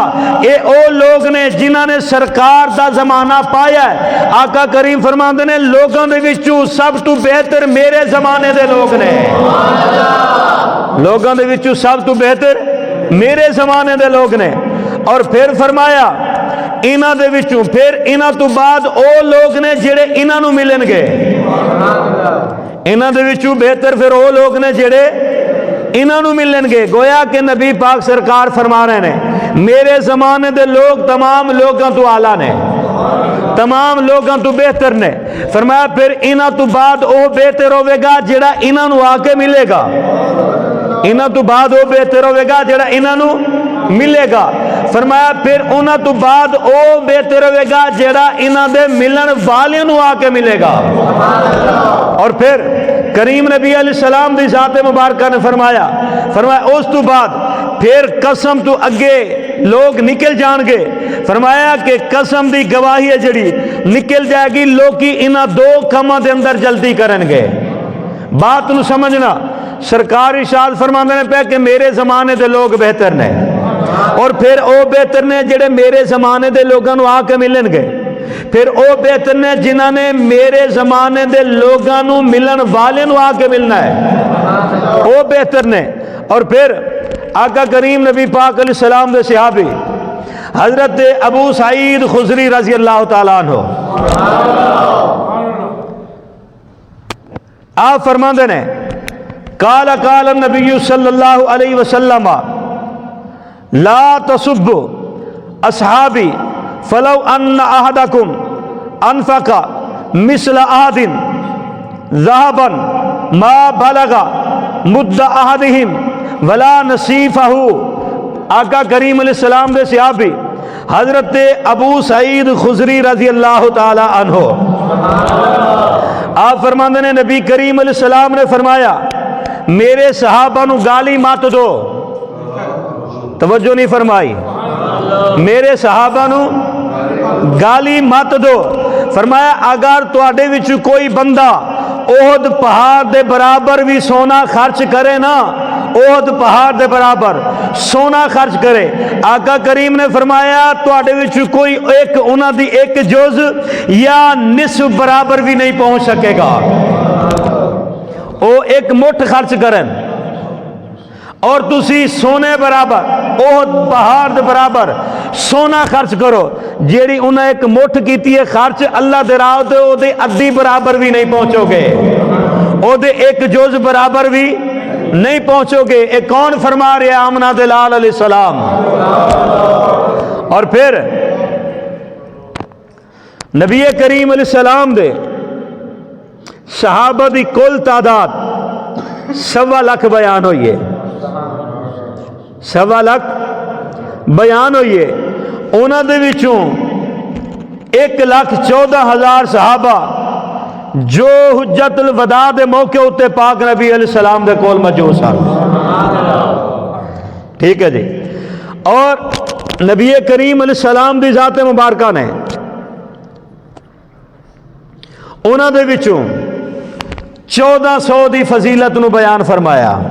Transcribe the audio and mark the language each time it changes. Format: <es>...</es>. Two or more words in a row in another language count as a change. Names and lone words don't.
<pa>اے او لوگ نے جنہاں نے سرکار دا زمانہ پایا ہے. آقا کریم فرماندے نے لوگوں دے وچوں سب تو بہتر میرے زمانے دے لوگ نے. لوگوں دے وچوں سب تو بہتر میرے زمانے دے لوگ نے. اور پھر فرمایا انہاں دے وچوں پھر انہاں تو بعد او لوگ نے جڑے انہاں نو ملن گے. انہاں دے وچوں بہتر پھر او لوگ نے جڑے انہاں نو ملن گے.</pa> <ur>گویا کہ نبی پاک سرکار فرما رہے ہیں</ur> <pa>میرے زمانے دے لوگ تمام لوگوں تو اعلیٰ نے، تمام لوگوں تو بہتر نے. فرمایا پھر انہاں تو بعد او بہتر ہوے گا جڑا انہاں نو آ کے ملے گا. انہاں تو بعد او بہتر ہوے گا جڑا انہاں نو ملے گا. فرمایا پھر انہاں تو بعد او بہتر ہوے گا جڑا انہاں دے ملن والیاں نو آ کے ملے گا. اور پھر کریم نبی</pa> <ar>علیہ السلام</ar> <pa>دی ذات مبارکہ نے فرمایا اس تو بعد پھر قسم تو اگے لوگ نکل جان گے. فرمایا کہ قسم دی گواہی ہے جڑی نکل جائے گی لوکی انہاں دو کاماں دے اندر جلدی کرن گے. بات نو سمجھنا. سرکار ارشاد فرماندے نے پہ کہ میرے زمانے دے لوگ بہتر نے، اور پھر او بہتر نے جڑے میرے زمانے دے لوگاں نو آ کے ملن گے. پھر او بہتر نے جنہاں نے میرے زمانے دے لوگاں نو ملن والے نو آ کے ملنا ہے، او بہتر نے. اور پھر آقا کریم نبی پاک</pa> <ar>علیہ السلام</ar> <pa>دے صحابی حضرت ابو سعید خضری</pa> <ar>رضی اللہ تعالیٰ عنہ</ar> <pa>آپ فرماندے نے</pa> <ar>قال النبی صلی اللہ علیہ وسلم لا تسبوا اصحابی فلو ان احدکم انفق مثل احد ذهبا ما بلغ مد احدہم ولا نصیفہ.</ar> <pa>آقا کریم</pa> <ar>علیہ السلام</ar> <pa>دے صحابی حضرت ابو سعید خضری</pa> <ar>رضی اللہ تعالی عنہ</ar> <pa>آپ فرماندے نے نبی کریم</pa> <ar>علیہ السلام</ar> <pa>نے فرمایا میرے صحابہ نو گالی مت دو. توجہ نہیں فرمائی. میرے صحابہ نو گالی مت دو. فرمایا اگر تواڈے وچ کوئی بندہ احد پہاڑ دے برابر بھی سونا خرچ کرے نا، احد پہاڑ دے برابر سونا خرچ کرے، آقا کریم نے فرمایا تواڈے وچ کوئی ایک انہاں دی ایک جز یا نصف برابر بھی نہیں پہنچ سکے گا. او ایک مٹھ خرچ کرن اور تسی سونے برابر احد پہاڑ دے برابر سونا خرچ کرو، جیڑی انہیں ایک مٹھ کیتی ہے خرچ اللہ دے راہ تے او دے ادھی برابر بھی نہیں پہنچو گے، او دے ایک جز برابر بھی نہیں پہنچو گے۔ ایک کون فرما رہے ہیں؟ آمنہ دلال</pa> <ar>علیہ السلام۔</ar> <pa>اور پھر نبی کریم</pa> <ar>علیہ السلام</ar> <pa>دے صحابہ دی کل تعداد 1.25 لاکھ بیان ہوئی ہے، 1.25 لاکھ بیان ہوئی ہے۔ انہاں دے وچوں 1,14,000 صحابہ جو حجت الوداع دے موقع اتے پاک نبی</pa> <ar>علیہ السلام</ar> <pa>دے کول موجود سن، ٹھیک ہے جی۔ اور نبی کریم</pa> <ar>علیہ السلام</ar> <pa>دی ذات مبارکہ نے انہاں دے وچوں 1400 دی فضیلت نو بیان فرمایا۔</pa>